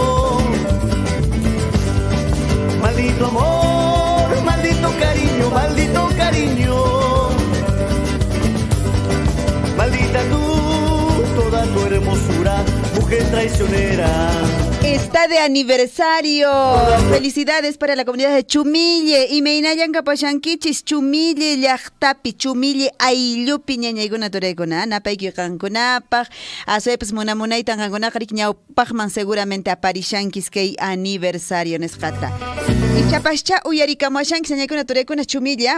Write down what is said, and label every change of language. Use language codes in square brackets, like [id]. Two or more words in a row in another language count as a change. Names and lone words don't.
[es] Maldito amor, maldito cariño, maldito cariño. Maldita tú, toda tu hermosura, mujer traicionera. Está de aniversario. Felicidades para la comunidad de Chumille. [qu] Y meinayan kapashankichis Chumille llaqtapi, Chumille ayllupi ñañaykuna turaykuna. Napayki qankunapaq. Asuypas munamunaytan qankunaqarik ñawpaqman seguramente aparishankis kay aniversario nisqata. Y chapascha uyarikamashankis ñañaykuna turaykuna Chumilla.